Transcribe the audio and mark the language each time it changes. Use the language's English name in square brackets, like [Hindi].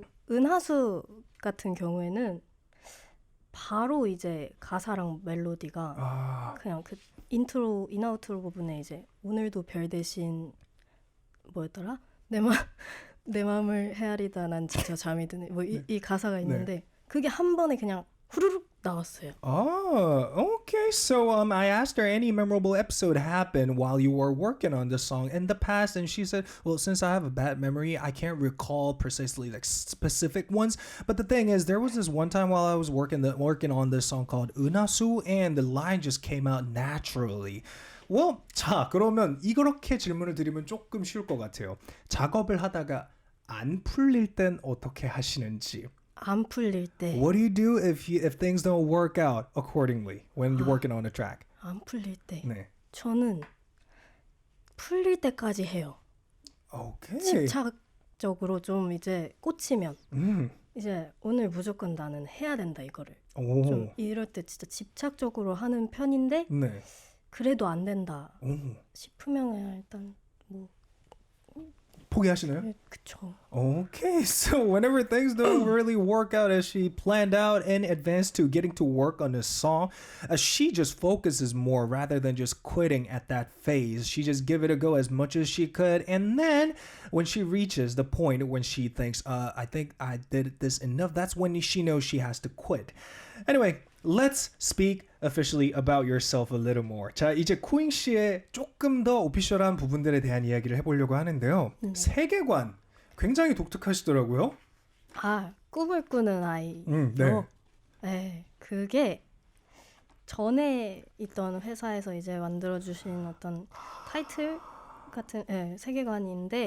[Korean] 은하수 같은 경우에는 바로 이제 가사랑 멜로디가 그냥 그 인트로 인아우트로 부분에 이제 오늘도 별 대신 뭐였더라? 내 맘을 헤아리다 난 지쳐 잠이 드네 뭐 이 가사가 있는데 그게 한 번에 그냥 후루룩 나왔어요. [English] Oh, okay. So I asked her any memorable episode happened while you were working on the song in the past, and she said, well, since I have a bad memory, I can't recall precisely like specific ones. But the thing is, there was this one time while I was working on this song called Unasu, and the line just came out naturally. [Korean] Well, 자, 그러면 이렇게 질문을 드리면 조금 쉬울 것 같아요. 작업을 하다가 안 풀릴 땐 어떻게 하시는지. 안 풀릴 때. [English] What do you do if things don't work out accordingly when you're working on a track? [Korean] 안 풀릴 때. 네. 저는 풀릴 때까지 해요. [English] 오케이. [Korean] 집착적으로 좀 이제 꽂히면 이제 오늘 무조건 나는 해야 된다 이거를. 오. 좀 이럴 때 진짜 집착적으로 하는 편인데 그래도 안 된다 싶으면 일단 뭐 포기하시나요? 네, 그쵸. [English] Okay, so whenever things don't really work out as she planned out in advance to getting to work on this song, she just focuses more rather than just quitting at that phase. She just give it a go as much as she could, and then when she reaches the point when she thinks, I think I did this enough, that's when she knows she has to quit. Anyway, let's speak officially about yourself a little more. [Korean] 자, 이제 쿠잉 씨의 조금 더 오피셜한 부분들에 대한 이야기를 해보려고 하는데요. 세계관 굉장히 독특하시더라고요. 아, 꿈을 꾸는 아이요. 네. 네, 그게 전에 있던 회사에서 이제 만들어주신 어떤 타이틀 같은 세계관인데